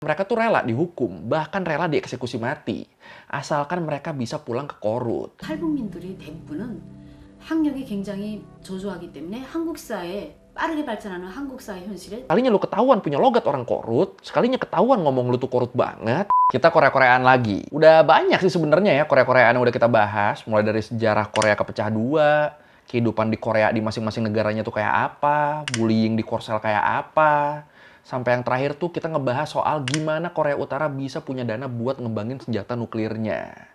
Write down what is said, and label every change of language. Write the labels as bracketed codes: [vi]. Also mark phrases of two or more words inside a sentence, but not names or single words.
[id] Mereka tuh rela dihukum, bahkan rela dieksekusi mati, asalkan mereka bisa pulang ke Korut. [ko] 탈북민들이 대부분은 학력이 굉장히 저조하기 때문에 한국 사회에 빠르게 발전하는 한국 사회 현실에 [id] Sekalinya lu ketahuan punya logat orang Korut, sekalinya ketahuan ngomong lu tuh Korut banget. Kita Korea-Koreaan lagi. Udah banyak sih sebenarnya ya Korea-Koreaan yang udah kita bahas, mulai dari sejarah Korea kepecah dua, kehidupan di Korea di masing-masing negaranya tuh kayak apa, bullying di Korsel kayak apa, sampai yang terakhir tuh kita ngebahas soal gimana Korea Utara bisa punya dana buat ngembangin senjata nuklirnya.